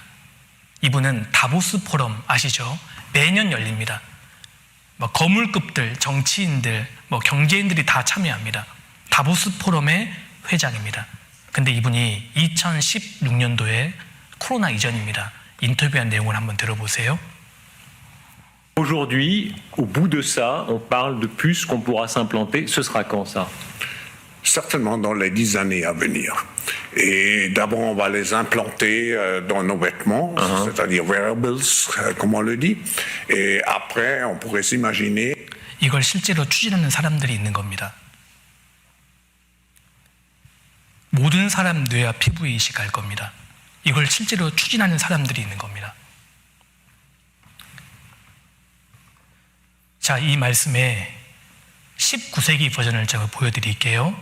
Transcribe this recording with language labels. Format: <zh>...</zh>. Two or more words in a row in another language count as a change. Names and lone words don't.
<ko>이분은 다보스 포럼 아시죠? 매년 열립니다. 거물급들, 정치인들, 경제인들이 다 참여합니다. 다보스 포럼의 회장입니다. 근데 이분이 2016년도에 코로나 이전입니다. 인터뷰한 내용을 한번 들어보세요.</ko> <fr>Aujourd'hui, au bout de ça, on parle de puces qu'on pourra s'implanter. Ce sera quand ça? Certainement dans les 10 années à venir. Et d'abord, on va les implanter dans nos vêtements, c'est-à-dire wearables, comme on le dit. Et après, on pourrait s'imaginer.</fr> <ko>이걸 실제로 추진하는 사람들이 있는 겁니다. 모든 사람 뇌와 피부에 이식할 겁니다. 이걸 실제로 추진하는 사람들이 있는 겁니다. 자, 이 말씀의 19세기 버전을 제가 보여드릴게요.</ko>